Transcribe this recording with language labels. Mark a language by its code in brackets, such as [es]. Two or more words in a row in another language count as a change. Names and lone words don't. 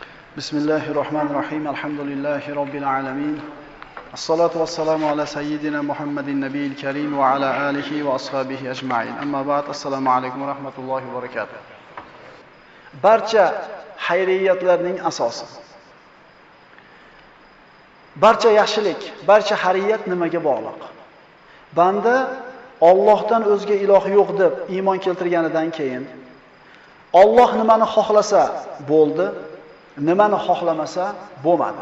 [ar] بسم الله الرحمن الرحيم. الحمد لله رب العالمين. الصلاة والسلام على سيدنا محمد النبي الكريم وعلى آله وأصحابه أجمعين. أما بعد. السلام عليكم ورحمة الله وبركاته. [uz] Barcha xayriyatlarning asosi. Barcha yaxshilik, barcha xayriyat nimaga bog'liq? Banda Allohdan o'zga iloh yo'q deb iymon keltirganidan keyin Alloh nimani xohlasa bo'ldi, nimani xohlamasa bo'lmadi.